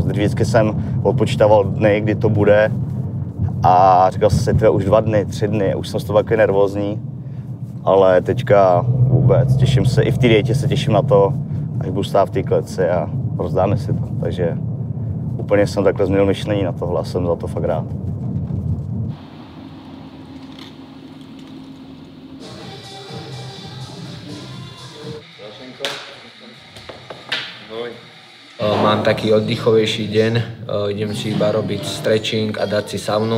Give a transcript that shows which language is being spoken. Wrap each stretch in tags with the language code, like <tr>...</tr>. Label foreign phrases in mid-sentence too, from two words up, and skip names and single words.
<cs>Vždycky jsem odpočítával dny, kdy to bude a říkal jsem si, už 2 dny, 3 dny, už jsem z toho takový nervózní, ale teďka vůbec, těším se, i v té dietě se těším na to, až budu stát v té kleci a rozdáme si to, takže úplně jsem takhle změnil myšlení na tohle a jsem za to fakt rád.</cs> <sk>Mám taký oddychovejší deň, idem si iba robiť stretching a dať si saunu.</sk>